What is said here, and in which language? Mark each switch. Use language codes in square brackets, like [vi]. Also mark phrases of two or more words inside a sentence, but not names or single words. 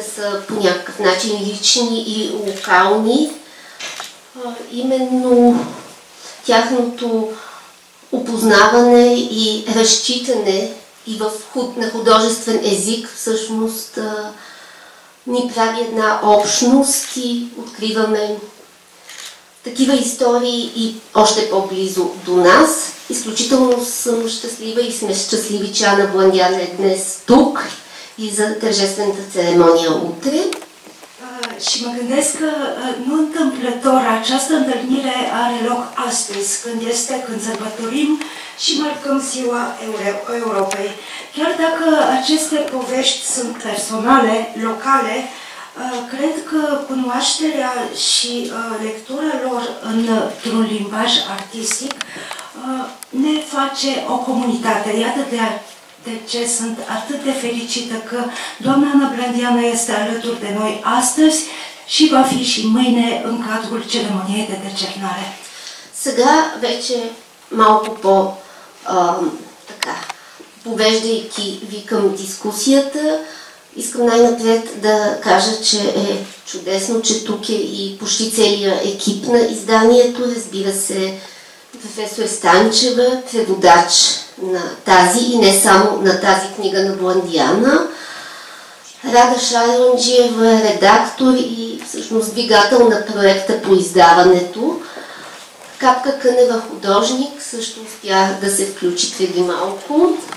[bg] са по някакъв начин лични и локални, именно тяхното опознаване и разчитане и на художествен език всъщност ни прави една общност и откриваме такива истории и още по-близо до нас. Изключително съм щастлива и сме щастливи, че Ана Бландиана е днес тук и за тържествената церемония утре. [ro] Și mă gândesc că nu întâmplător această întâlnire are loc astăzi, când sărbătorim și marcăm Ziua Europei. Chiar dacă aceste povești sunt personale, locale, cred că cunoașterea și lectura lor într-un limbaj artistic ne face o comunitate. Iată de ce sunt atât de fericită că doamna Ana Blandiana este alături de noi astăzi și va fi și mâine în cadrul ceremoniei de decernare. [bg] Сега вече малко повеждайки ви към дискусията, искам най-напред да кажа, че е чудесно, че тук е и почти целият екип на изданието, разбира се, професор Станчева, преводач на тази и не само на тази книга на Бландиана, Рада Шарланджиева, редактор и всъщност двигател на проекта по издаването, Капка Кънева, художник, също успях да се включи преди малко.